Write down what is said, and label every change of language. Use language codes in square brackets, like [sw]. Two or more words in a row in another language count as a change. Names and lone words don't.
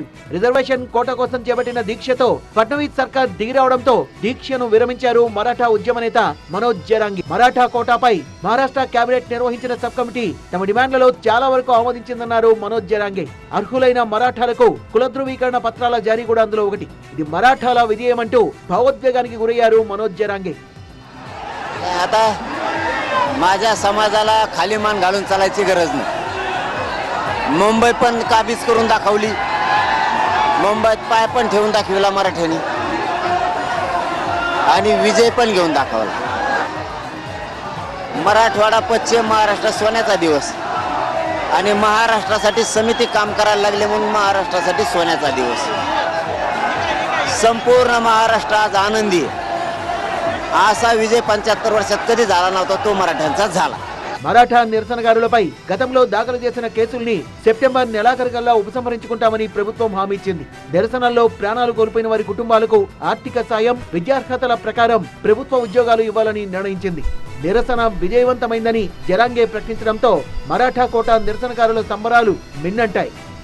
[te] రిజర్వేషన్ కోట కోసం చేపట్టిన దీక్షతో ఫడ్నవీస్ సర్కార్ దిగిరావడంతో దీక్షను విరమించారు మరాఠా ఉద్యమ నేత మనోజ్ జరాంగి. మరాఠా కోటాపై మహారాష్ట్ర కేబినెట్ నిర్వహించిన సబ్ కమిటీ తమ డిమాండ్లలో చాలా వరకు ఆమోదించిందన్నారు మనోజ్ జరాంగే. అర్హులైన మరాఠాలకు కుల ధృవీకరణ పత్రాల జారీ కూడా అందులో ఒకటి. ఇది మరాఠాల విజయమంటూ భావోద్వేగానికి గురయ్యారు మనోజ్ జరాంగే. [mr] आता माझ्या समाजाला खाली मान घालून चालायची गरज नाही. मुंबई पण काबीज करून दाखवली, मुंबईत पाय पण ठेवून दाखविला मराठ्यांनी आणि विजय पण घेऊन दाखवला. मराठवाडा पश्चिम महाराष्ट्र सोन्याचा दिवस आणि महाराष्ट्रासाठी समिती काम करायला लागले म्हणून महाराष्ट्रासाठी सोन्याचा दिवस. संपूर्ण महाराष्ट्र आज आनंदी आहे. असा विजय 75 वर्षात कधी झाला नव्हता, तो मराठ्यांचा झाला. [te] మరాఠా నిరసనకారులపై గతంలో దాఖలు చేసిన కేసుల్ని సెప్టెంబర్ నెలాఖరుకల్లా ఉపసంహరించుకుంటామని ప్రభుత్వం హామీ ఇచ్చింది. నిరసనల్లో ప్రాణాలు కోల్పోయిన వారి కుటుంబాలకు ఆర్థిక సాయం, విద్యార్హతల ప్రకారం ప్రభుత్వ ఉద్యోగాలు ఇవ్వాలని నిర్ణయించింది. నిరసన విజయవంతమైందని జరాంగే ప్రకటించడంతో మరాఠా కోట నిరసనకారుల సంబరాలు మిన్నంటాయి.